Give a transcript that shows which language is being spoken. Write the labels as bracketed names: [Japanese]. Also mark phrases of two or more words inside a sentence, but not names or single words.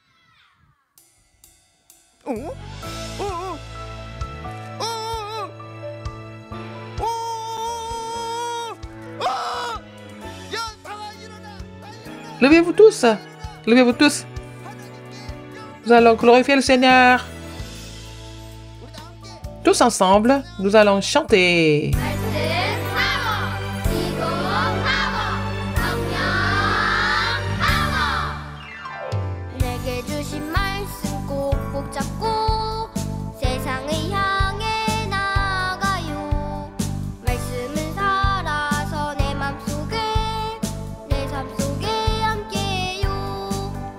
[French] Levez-vous tous. Levez-vous tous. Nous allons glorifier le Seigneur. Tous ensemble, nous allons chanter. [Korean] 내게 주신 말씀 꼭꼭 잡고 세상을 향해 나아가요. 말씀은 살아서 내 맘속에 내 삶 속에 함께요.